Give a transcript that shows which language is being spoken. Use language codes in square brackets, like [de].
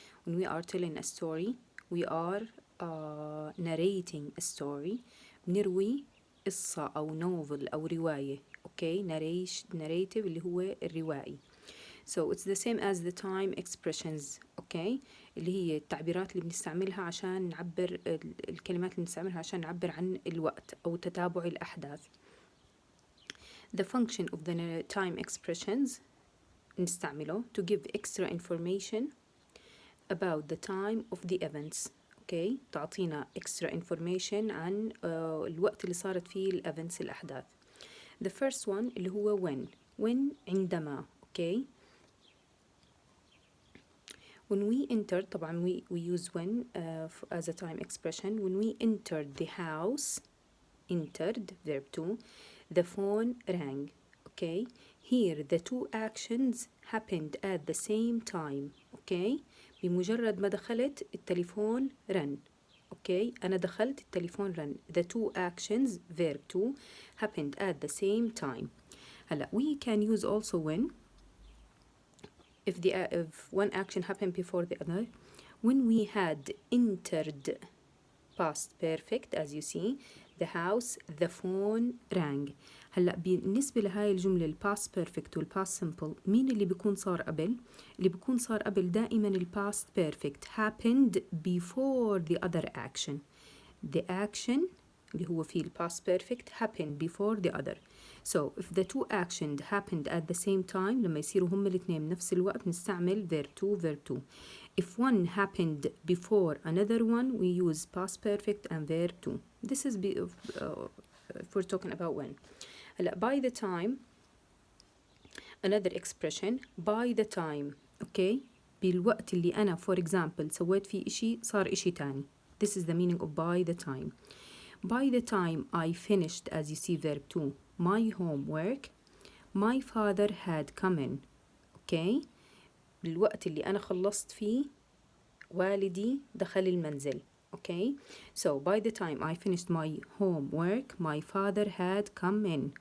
[en] When we are telling a story, we are narrating a story. [ar] نروي قصة أو novel أو رواية. [en] Okay? [ar] narrative اللي هو الروائي. [en] So it's the same as the time expressions. Okay? [ar] اللي هي التعبيرات اللي بنستعملها عشان نعبر الكلمات اللي بنستعملها عشان نعبر عن الوقت أو تتابع الأحداث. [en] The function of the time expressions [ar] نستعمله [en] to give extra information about the time of the events. Okay? [ar] تعطينا [en] extra information [ar] عن الوقت اللي صارت فيه الevents الأحداث. [en] The first one [ar] اللي هو [en] when عندما. Okay? When we enter طبعا we use when as a time expression. When we entered the house, entered verb 2, the phone rang. Okay? Here the two actions happened at the same time. Okay? [ar] بمجرد ما دخلت التليفون رن. Okay? أنا دخلت التليفون رن. [en] The two actions verb 2 happened at the same time. هلا we can use also when if one action happened before the other. When we had entered past perfect as you see the house the phone rang. [ar] هلا بالنسبة لهاي الجملة [en] past perfect past simple [ar] مين اللي بيكون صار قبل؟ اللي بيكون صار قبل دائما [en] past perfect happened before the other action. The action [ar] اللي هو فيه [en] past perfect happened before the other. So if the two actions happened at the same time [ar] لما يصيروا هم الاثنين بنفس الوقت نستعمل [en] verb 2. If one happened before another one we use past perfect and verb 2. This is if we're talking about when. هلا by the time another expression by the time. Okay? [ar] بالوقت اللي أنا [en] for example [ar] سويت فيه إشي صار إشي تاني. [en] This is the meaning of by the time. By the time I finished as you see verb 2 my homework my father had come in. Okay? [ar] بالوقت اللي أنا خلصت فيه والدي دخل المنزل. [en] Okay? So by the time I finished my homework my father had come in.